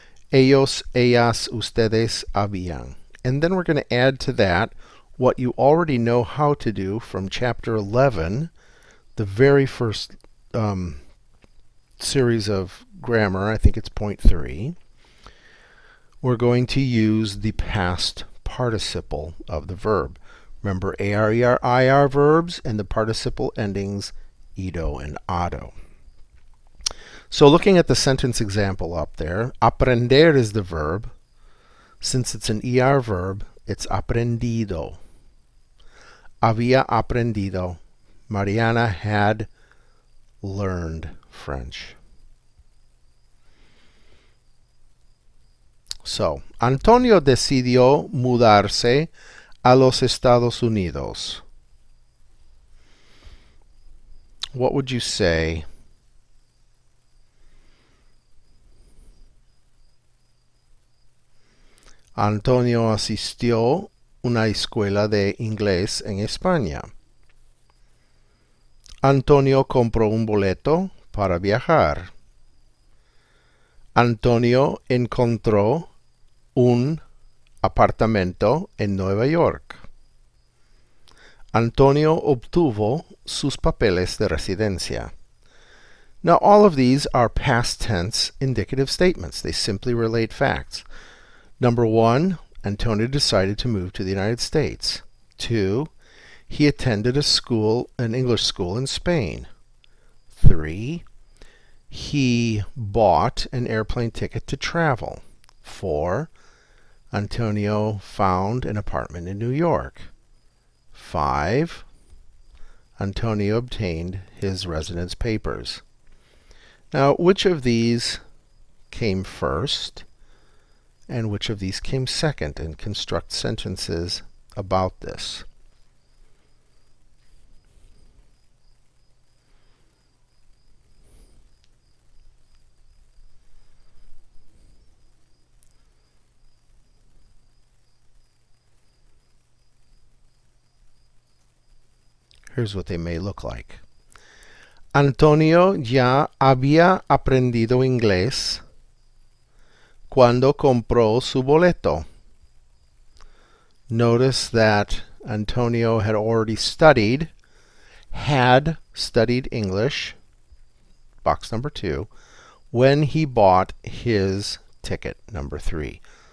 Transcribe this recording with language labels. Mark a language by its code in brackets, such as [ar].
[es] Ellos, ellas, ustedes habían. [en] And then we're going to add to that what you already know how to do from chapter 11, the very first series of grammar. I think it's point 3. We're going to use the past participle of the verb. Remember, AR, ER, IR verbs and the participle endings ido and ado. So looking at the sentence example up there, aprender is the verb. Since it's an ER verb, it's aprendido. [es] Había aprendido. [en] Mariana had learned French. [es] So, Antonio decidió mudarse a los Estados Unidos. [en] What would you say? [es] Antonio asistió una escuela de inglés en España. Antonio compró un boleto para viajar. Antonio encontró un apartamento en Nueva York. Antonio obtuvo sus papeles de residencia. [en] Now, all of these are past tense indicative statements. They simply relate facts. Number 1, Antonio decided to move to the United States. 2, he attended an English school in Spain. 3, he bought an airplane ticket to travel. 4, Antonio found an apartment in New York. 5, Antonio obtained his residence papers. Now, which of these came first and which of these came second? And construct sentences about this. Here's what they may look like. [es] Antonio ya había aprendido inglés cuando compró su boleto. [en] Notice that Antonio had already studied, had studied English, box number 2, when he bought his ticket, number 3.